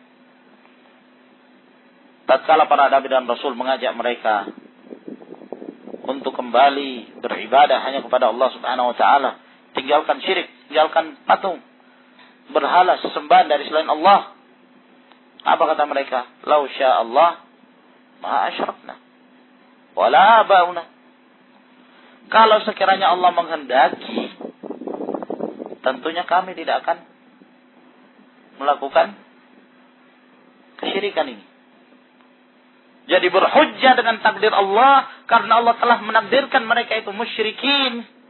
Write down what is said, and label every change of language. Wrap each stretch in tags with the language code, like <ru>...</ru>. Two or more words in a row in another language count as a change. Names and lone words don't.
<id>Tatkala para nabi dan rasul mengajak mereka untuk kembali beribadah hanya kepada Allah</id> <ar>سبحانه وتعالى,</ar> <id>tinggalkan syirik, tinggalkan patung, berhala sesembahan dari selain Allah. Apa kata mereka?</id> <ar>لو شاء الله ما أشركنا ولا آباؤنا.</ar> <id>Kalau sekiranya Allah menghendaki, tentunya kami tidak akan melakukan kesyirikan ini. Jadi berhujjah dengan takdir Allah karena Allah telah menakdirkan mereka itu musyrikin.</id>